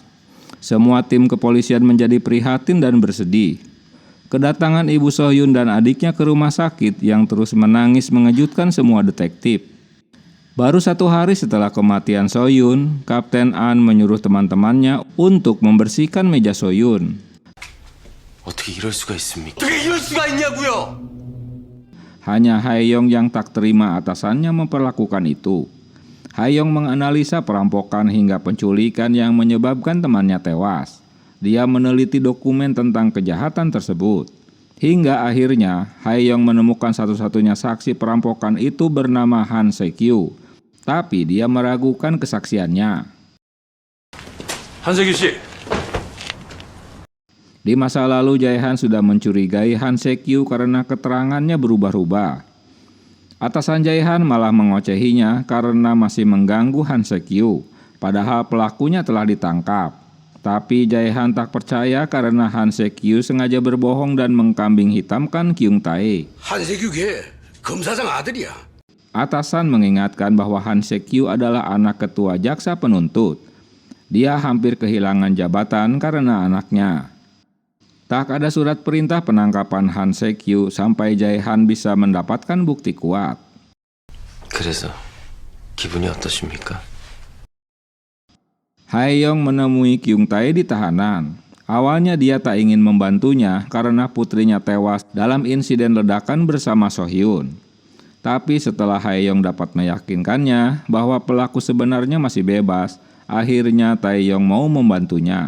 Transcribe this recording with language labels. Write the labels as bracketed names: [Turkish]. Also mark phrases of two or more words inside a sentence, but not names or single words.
[Indonesian] Semua tim kepolisian menjadi prihatin dan bersedih. Kedatangan ibu So-hyun dan adiknya ke rumah sakit yang terus menangis mengejutkan semua detektif. Baru 1 hari setelah kematian So-hyun, Kapten An menyuruh teman-temannya untuk membersihkan meja So-hyun. [Korean] 어떻게 이럴 수가 있습니까? 어떻게 이럴 수가 있냐고요? [Indonesian] Hanya Hae-yong yang tak terima atasannya memperlakukan itu. Hae-yong menganalisa perampokan hingga penculikan yang menyebabkan temannya tewas. Dia meneliti dokumen tentang kejahatan tersebut. Hingga akhirnya Hae-yong menemukan satu-satunya saksi perampokan itu bernama Han Se-kyu. Tapi dia meragukan kesaksiannya. [Korean] 한세규 씨, [Indonesian] Di masa lalu Jae-han sudah mencurigai Han Se-kyu karena keterangannya berubah-ubah. Atasan Jae-han malah mengocehinya karena masih mengganggu Han Se-kyu, padahal pelakunya telah ditangkap. Tapi Jae-han tak percaya karena Han Se-kyu sengaja berbohong dan mengkambing hitamkan Kyung Tae. [Korean] 한세규 걔 검사장 아들이야. [Indonesian] Atasan mengingatkan bahwa Han Se-kyu adalah anak ketua jaksa penuntut. Dia hampir kehilangan jabatan karena anaknya. Tak ada surat perintah penangkapan Han Se-kyu sampai Jae-han bisa mendapatkan bukti kuat. [Korean] 그래서 기분이 어떠십니까? [Indonesian] Hae-yong menemui Kyung Tae di tahanan. Awalnya dia tak ingin membantunya karena putrinya tewas dalam insiden ledakan bersama So-hyun. Tapi setelah Hae-yong dapat meyakinkannya bahwa pelaku sebenarnya masih bebas, akhirnya Tae-yong mau membantunya.